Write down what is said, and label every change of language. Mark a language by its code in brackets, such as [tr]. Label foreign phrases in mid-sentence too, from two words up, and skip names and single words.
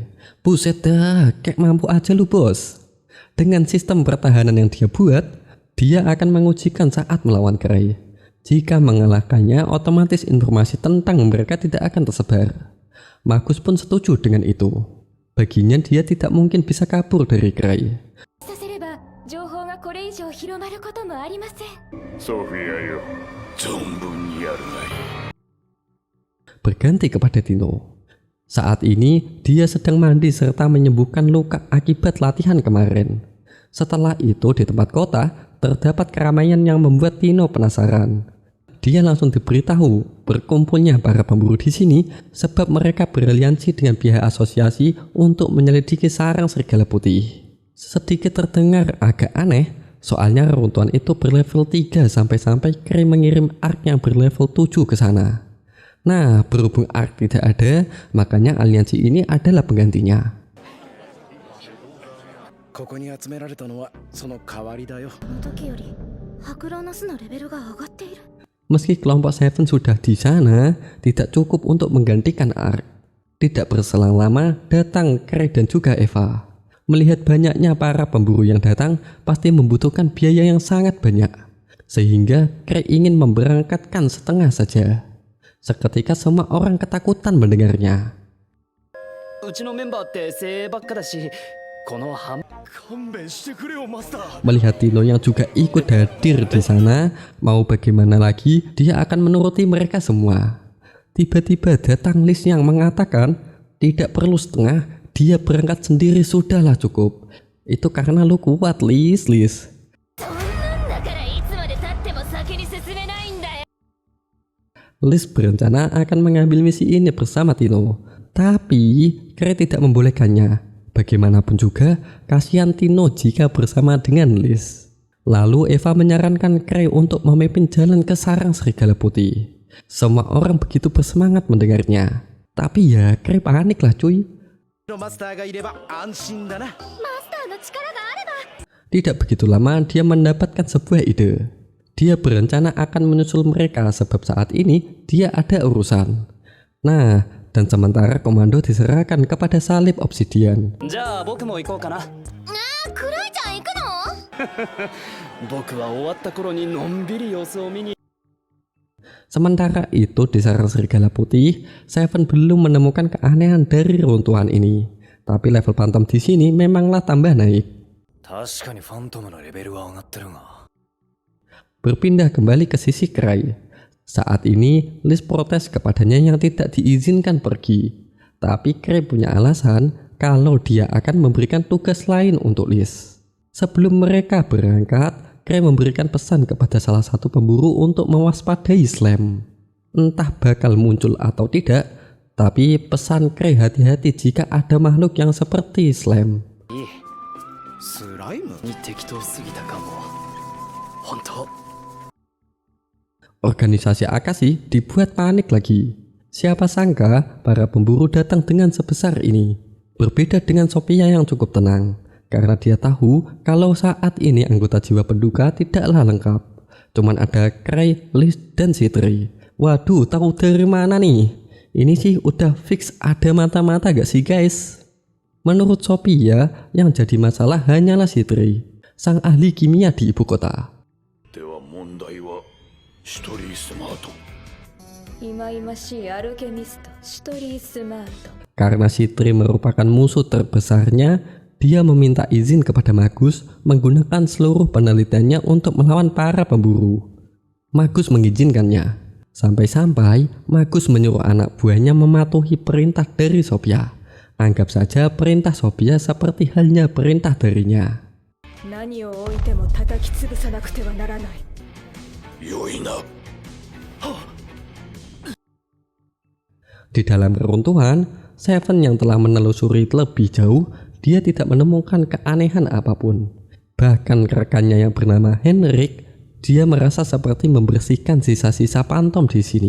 [id] Buset dah, kayak mampu aja lu bos. Dengan sistem pertahanan yang dia buat, dia akan mengujikan saat melawan Kray. Jika mengalahkannya, otomatis informasi tentang mereka tidak akan tersebar. Magus pun setuju dengan itu. Baginya dia tidak mungkin bisa kabur dari Cray. [ja] させれば情報がこれ以上広まることもありません。ソフィアよ、存分にやるがいい。 [id] Berganti kepada Tino. Saat ini dia sedang mandi serta menyembuhkan luka akibat latihan kemarin. Setelah itu di tempat kota terdapat keramaian yang membuat Tino penasaran. Dia langsung diberitahu berkumpulnya para pemburu di sini sebab mereka beraliansi dengan pihak asosiasi untuk menyelidiki sarang serigala putih. Sedikit terdengar agak aneh, soalnya reruntuhan itu berlevel 3 sampai Cray mengirim Ark yang berlevel 7 ke sana. Nah, berhubung Ark tidak ada, makanya aliansi ini adalah penggantinya. [ja] ここに集められたのはその代わりだよ。この時より白狼の巣のレベルが上がっている。 [id] Meski kelompok Seven sudah di sana, tidak cukup untuk menggantikan Ark. Tidak berselang lama, datang Cray dan juga Eva. Melihat banyaknya para pemburu yang datang, pasti membutuhkan biaya yang sangat banyak. Sehingga Cray ingin memberangkatkan setengah saja. Seketika semua orang ketakutan mendengarnya. [ja] うちのメンバーって精鋭ばっかだし、この勘弁してくれよマスター。 [id] Melihat Tino yang juga ikut hadir di sana, mau bagaimana lagi, dia akan menuruti mereka semua. Tiba-tiba datang Liz yang mengatakan, tidak perlu setengah, dia berangkat sendiri sudahlah cukup. Itu karena lu kuat, Liz. [ja] そんなんだからいつまで経っても先に進めないんだよ。 [id] Liz berencana akan mengambil misi ini bersama Tino, tapi Cray tidak membolehkannya. Bagaimanapun juga, kasihan Tino jika bersama dengan Liz. Lalu Eva menyarankan Cray untuk memimpin jalan ke sarang serigala putih. Semua orang begitu bersemangat mendengarnya. Tapi ya, Cray panik lah cuy. [ja] マスターがいれば安心だな。マスターの力があれば。 [id] Tidak begitu lama dia mendapatkan sebuah ide. Dia berencana akan menyusul mereka sebab saat ini dia ada urusan. Nah, dan sementara komando diserahkan kepada salib obsidian. [ja] じゃあ僕も行こうかな。クライちゃん行くの？僕は終わった頃にのんびり様子を見に。 [id] Sementara itu di sarang serigala putih, Seven belum menemukan keanehan dari runtuhan ini. Tapi level Phantom di sini memanglah tambah naik. [ja] 確かにファントムのレベルは上がってるが。 [id] Berpindah kembali ke sisi Cray. Saat ini Liz protes kepadanya yang tidak diizinkan pergi. Tapi Cray punya alasan kalau dia akan memberikan tugas lain untuk Liz. Sebelum mereka berangkat, Cray memberikan pesan kepada salah satu pemburu untuk mewaspadai Slam. Entah bakal muncul atau tidak, tapi pesan Cray hati-hati jika ada makhluk yang seperti Slam. [ja] スライムに適当すぎたかも。本当。 [id] Organisasi Akashi dibuat panik lagi. Siapa sangka para pemburu datang dengan sebesar ini. Berbeda dengan Sophia yang cukup tenang, karena dia tahu kalau saat ini anggota jiwa penduga tidaklah lengkap. Cuman ada Cray, Liz, dan Citri. Waduh, tahu dari mana nih? Ini sih udah fix ada mata-mata gak sih guys? Menurut Sophia, yang jadi masalah hanyalah Citri, sang ahli kimia di ibu kota. [ja] では問題はシュトリースマート。忌々しいアルケミストシュトリースマート。 [id] Karena Citri merupakan musuh terbesarnya, dia meminta izin kepada Magus menggunakan seluruh penelitiannya untuk melawan para pemburu. Magus mengizinkannya. Sampai-sampai Magus menyuruh anak buahnya mematuhi perintah dari Sophia. Anggap saja perintah Sophia seperti halnya perintah darinya. [ja] 何を置いても叩き潰さなくてはならない。良いな。 [id] Di dalam reruntuhan, Seven yang telah menelusuri lebih jauh, dia tidak menemukan keanehan apapun. Bahkan rekannya yang bernama Henrik, dia merasa seperti membersihkan sisa-sisa Phantom di sini.